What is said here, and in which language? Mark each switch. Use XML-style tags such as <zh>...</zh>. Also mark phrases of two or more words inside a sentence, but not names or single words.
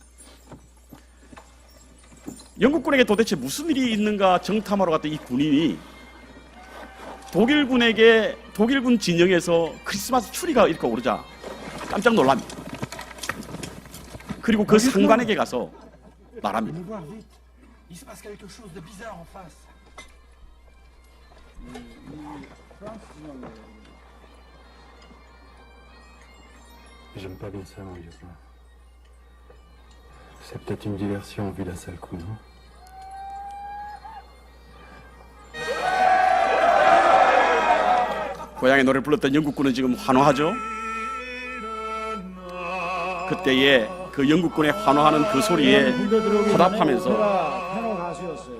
<ko>영국군에게 도대체 무슨 일이 있는가 정탐하러 갔던 이 군인이 독일군 진영에서 크리스마스 추리가 이렇게 오르자 깜짝 놀랍니다. 그리고 그 상관에게 가서 말합니다.</ko> <fr>Venez voir vite. Il se passe quelque chose de bizarre en face.</fr> <ko>프랑스 진영이에요.</ko> <fr>J'aime pas bien ça, mon lieutenant. C'est peut-être une diversion vu d'un seul coup, non?</fr> <ko>고향의 노래를 불렀던 영국군은 지금 환호하죠. 그때의 그 영국군의 환호하는 그 소리에 화답하면서 테너 가수였어요.</ko>